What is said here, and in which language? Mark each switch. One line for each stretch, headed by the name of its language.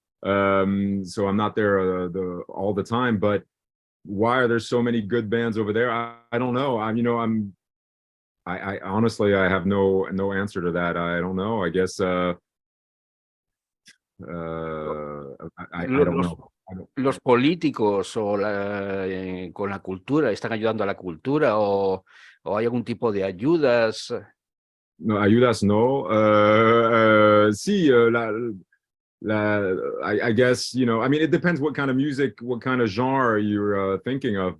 English: So I'm not there all the time. But why are there so many good bands over there? I don't know. I honestly I have no answer to that. I don't know. I guess I don't know.
Spanish: Los políticos o con la cultura están ayudando a la cultura, o hay algún tipo de ayudas. No, ayudas no.
English: Sí, I guess, you know, I mean, it depends what kind of music, what kind of genre you're thinking of.